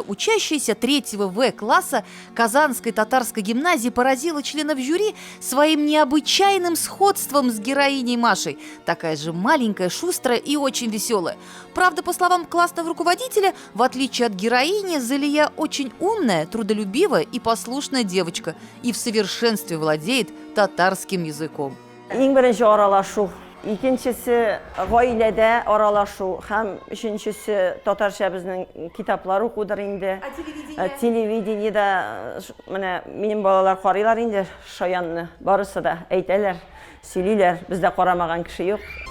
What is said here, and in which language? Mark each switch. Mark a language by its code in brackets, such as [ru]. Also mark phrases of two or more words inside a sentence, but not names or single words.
[ru] Учащаяся 3-го В-класса Казанской татарской гимназии поразила членов жюри своим необычайным сходством с героиней Машей. Такая же маленькая, шустрая и очень веселая. Правда, по словам классного руководителя, в отличие от героини, Залия очень умная, трудолюбивая и послушная девочка и в совершенстве владеет татарским языком. [tt] Икенчесе гаиләдә аралашу һәм өченчесе татарча безнең китаплар укудыр инде. Телевидениедә менә минем балалар карыйлар инде Шаянны, барысы да әйтәләр, сөйлиләр, бездә карамаган кеше юк.